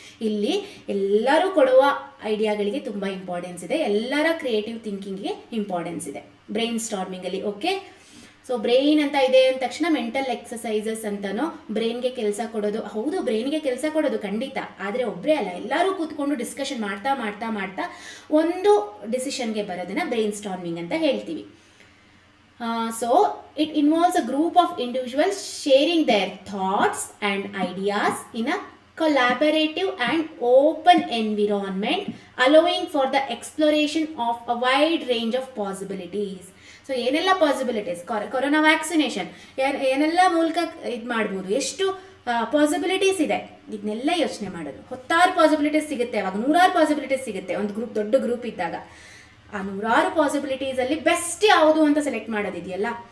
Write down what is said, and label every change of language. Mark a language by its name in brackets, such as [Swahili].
[Kannada] ಇಲ್ಲಿ ಎಲ್ಲರೂ ಕೊಡುವ ಐಡಿಯಾಗಳಿಗೆ ತುಂಬ ಇಂಪಾರ್ಟೆನ್ಸ್ ಇದೆ, ಎಲ್ಲರ ಕ್ರಿಯೇಟಿವ್ ಥಿಂಕಿಂಗ್ಗೆ ಇಂಪಾರ್ಟೆನ್ಸ್ ಇದೆ ಬ್ರೈನ್ ಸ್ಟಾರ್ಮಿಂಗಲ್ಲಿ. ಓಕೆ. ಸೊ ಬ್ರೈನ್ ಅಂತ ಇದೆ ಅಂದ ತಕ್ಷಣ ಮೆಂಟಲ್ ಎಕ್ಸಸೈಸಸ್ ಅಂತನೋ ಬ್ರೈನ್ಗೆ ಕೆಲಸ ಕೊಡೋದು, ಹೌದು ಬ್ರೈನ್ಗೆ ಕೆಲಸ ಕೊಡೋದು ಖಂಡಿತ, ಆದರೆ ಒಬ್ಬರೇ ಅಲ್ಲ, ಎಲ್ಲರೂ ಕೂತ್ಕೊಂಡು ಡಿಸ್ಕಷನ್ ಮಾಡ್ತಾ ಮಾಡ್ತಾ ಮಾಡ್ತಾ ಒಂದು ಡಿಸಿಷನ್ಗೆ ಬರೋದನ್ನ ಬ್ರೈನ್ ಸ್ಟಾರ್ಮಿಂಗ್ ಅಂತ ಹೇಳ್ತೀವಿ. [English] So it involves a group of individuals sharing their thoughts and ideas in a collaborative and open environment, allowing for the exploration of a wide range of possibilities. [Kannada] So ಏನೆಲ್ಲ possibilities, corona vaccination ಏನೆಲ್ಲ ಮೂಲಕ ಇದು ಮಾಡ್ಬೋದು, ಎಷ್ಟು possibilities ಇದೆ, ಇದನ್ನೆಲ್ಲ ಯೋಚನೆ ಮಾಡೋದು. 10 ಪಾಸಿಬಿಲಿಟೀಸ್ ಸಿಗುತ್ತೆ, ಅವಾಗ 100 ಪಾಸಿಬಿಲಿಟೀಸ್ ಸಿಗುತ್ತೆ. ಒಂದು ಗ್ರೂಪ್, ದೊಡ್ಡ ಗ್ರೂಪ್ ಇದ್ದಾಗ ಆ 100 ಪಾಸಿಬಿಲಿಟೀಸಲ್ಲಿ ಬೆಸ್ಟ್ ಯಾವುದು ಅಂತ ಸೆಲೆಕ್ಟ್ ಮಾಡೋದಿದೆಯಲ್ಲ.